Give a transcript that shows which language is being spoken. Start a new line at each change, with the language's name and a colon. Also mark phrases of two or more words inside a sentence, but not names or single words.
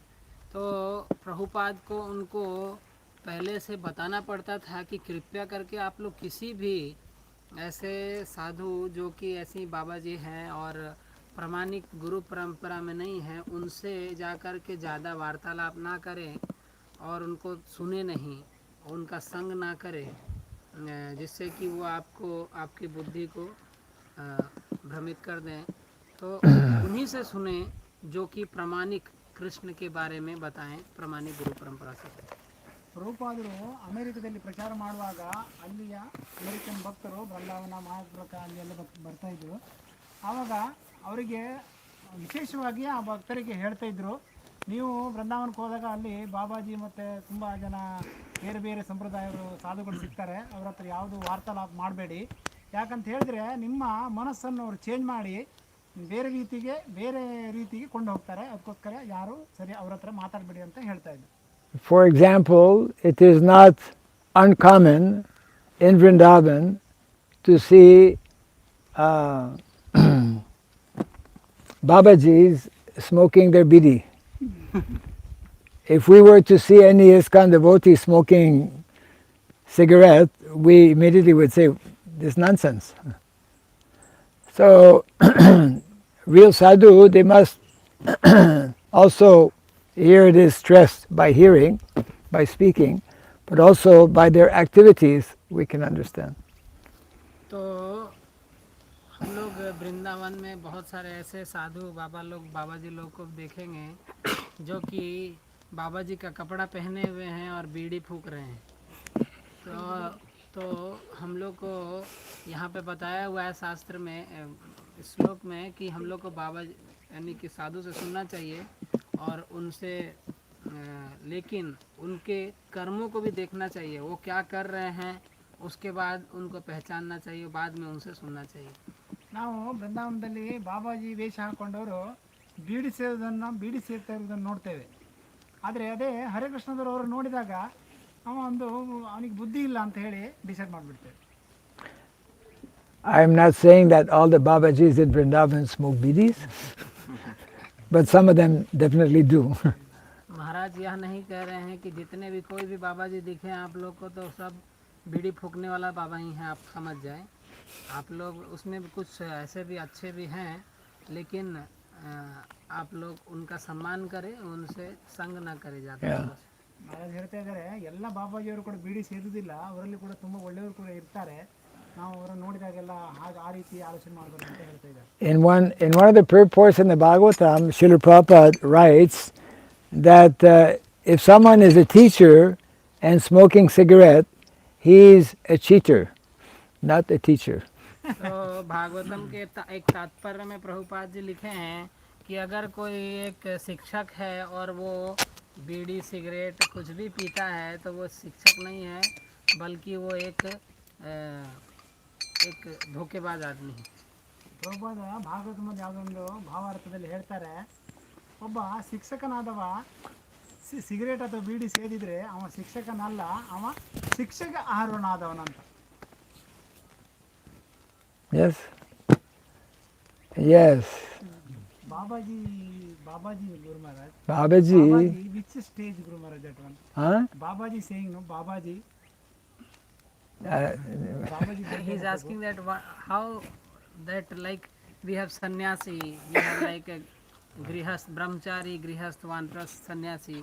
Hindi: तो प्रभुपाद को उनको पहले से बताना पड़ता था कि कृपया करके आप लोग किसी भी ऐसे साधु जो कि ऐसी बाबा जी हैं और प्रामाणिक गुरु परंपरा में नहीं हैं, उनसे जाकर के ज़्यादा वार्तालाप ना करें और उनको सुने नहीं, उनका संग ना करें, जिससे कि वो आपको आपकी बुद्धि को भ्रमित कर दें। तो उन्हीं से सुने जो कि प्रामाणिक कृष्ण के बारे में बताएं, प्रामाणिक गुरु परंपरा से।
Kannada: ಪ್ರಭುಪಾದರು ಅಮೆರಿಕದಲ್ಲಿ ಪ್ರಚಾರ ಮಾಡುವಾಗ ಅಲ್ಲಿಯ ಅಮೆರಿಕನ್ ಭಕ್ತರು ಬೃಂದಾವನ ಮಹಾಪುರಕ ಅಲ್ಲೆಲ್ಲ ಬರ್ತಾ ಇದ್ರು. ಆವಾಗ ಅವರಿಗೆ ವಿಶೇಷವಾಗಿ ಆ ಭಕ್ತರಿಗೆ ಹೇಳ್ತಾ ಇದ್ರು, ನೀವು ಬೃಂದಾವನಕ್ಕೆ ಹೋದಾಗ ಅಲ್ಲಿ ಬಾಬಾಜಿ ಮತ್ತು ತುಂಬ ಜನ ಬೇರೆ ಬೇರೆ ಸಂಪ್ರದಾಯಗಳು ಸಾಧುಗಳು ಸಿಗ್ತಾರೆ, ಅವ್ರ ಹತ್ರ ಯಾವುದು ವಾರ್ತಾಲಾಪ ಮಾಡಬೇಡಿ. ಯಾಕಂತ ಹೇಳಿದ್ರೆ ನಿಮ್ಮ ಮನಸ್ಸನ್ನು ಅವರು ಚೇಂಜ್ ಮಾಡಿ ಬೇರೆ ರೀತಿಗೆ ಕೊಂಡು ಹೋಗ್ತಾರೆ. ಅದಕ್ಕೋಸ್ಕರ ಯಾರು ಸರಿ ಅವ್ರ ಹತ್ರ ಮಾತಾಡಬೇಡಿ ಅಂತ ಹೇಳ್ತಾ ಇದ್ರು.
English: For example, it is not uncommon in Vrindavan to see Babajis smoking their bidi. If we were to see any ISKCON devotee smoking cigarette, we immediately would say, this nonsense. So, real sadhu, they must also, here it is stressed by hearing, by speaking, but also by their activities we can understand.
Hindi: तो हम लोग वृंदावन में बहुत सारे ऐसे साधु बाबा जी लोग को देखेंगे जो कि बाबा जी का कपड़ा पहने हुए हैं और बीड़ी फूक रहे हैं। तो हम लोग को यहाँ पे बताया हुआ है शास्त्र में, श्लोक में, कि हम लोग को बाबा यानी कि साधु से सुनना चाहिए और उनसे लेकिन उनके कर्मों को भी देखना चाहिए, वो क्या कर रहे हैं, उसके बाद उनको पहचानना चाहिए, बाद में उनसे सुनना चाहिए.
Kannada: ನಾವು ಬೃಂದಾವನದಲ್ಲಿ ಬಾಬಾಜಿ ವೇಷ ಹಾಕ್ಕೊಂಡವರು ಬೀಡಿ ಸೇರ್ತಾ ಇರೋದನ್ನು ನೋಡ್ತೇವೆ. ಆದರೆ ಅದೇ ಹರೇಕೃಷ್ಣದವರು ನೋಡಿದಾಗ ಅವನಿಗೆ ಬುದ್ಧಿ ಇಲ್ಲ ಅಂತ ಹೇಳಿ ಡಿಸೈಡ್ ಮಾಡಿಬಿಡ್ತೇವೆ.
English: I am not saying that all the Babajis in Vrindavan smoke bidis, but some of them definitely do.
Hindi: महाराज यह नहीं कह रहे हैं कि जितने भी कोई भी बाबा जी दिखे आप लोग को तो सब बीड़ी फूकने वाला बाबा ही हैं, आप समझ जाएं. आप लोग उसमें भी कुछ ऐसे भी अच्छे भी हैं, लेकिन आप लोग उनका सम्मान करें, उनसे संग ना करें ज़्यादा.
Kannada: महाराज ಹೇಳ್ತಾ ಇದ್ದಾರೆ, ಎಲ್ಲ ಬಾಬಾಜಿಯವರು ಕೂಡ ಬೀಡಿ ಸೇದುವುದಿಲ್ಲ, ಅವರಲ್ಲಿ ಕೂಡ ತುಂಬ ಒಳ್ಳೆಯವರು ಕೂಡ ಇರ್ತಾರೆ, ನಾವು ಅವರನ್ನು ನೋಡಿದಾಗೆಲ್ಲ ಆ ರೀತಿ ಆಲೋಚನೆ ಮಾಡಬೇಕು ಅಂತ ಹೇಳ್ತಾ ಇದ್ದಾರೆ.
English: In one of the purports in the Bhagavatam, Srila Prabhupada writes that if someone is a teacher and smoking cigarette, he is a cheater, not a teacher.
Hindi: तो भागवतम के एक तात्पर्य में प्रभुपाद जी लिखे हैं कि अगर कोई एक शिक्षक है और वो बीड़ी सिगरेट कुछ भी पीता है तो वो शिक्षक नहीं है, बल्कि वो एक धोखेबाज आदमी है.
Kannada: ಪ್ರಭುಪಾದ ಭಾಗವತದಲ್ಲಿ ಯಾವುದೊಂದು ಭಾವಾರ್ಥದಲ್ಲಿ ಹೇಳ್ತಾರೆ, ಒಬ್ಬ ಶಿಕ್ಷಕನಾದವ ಸಿಗರೇಟ್ ಅಥವಾ ಬೀಡಿ ಸೇದಿದ್ರೆ ಅವ ಶಿಕ್ಷಕನಲ್ಲ, ಅವ ಶಿಕ್ಷಕ ಆಹಾರನಾದವನಂತ.
English: Yes. Yes. Babaji Guru Maharaj. Babaji. Which stage Guru Maharaj that one? Huh? Babaji saying no, Babaji. He is asking that how that like we have sannyasi, we have like a grihast, brahmachari, grihast, vanprasth, sannyasi.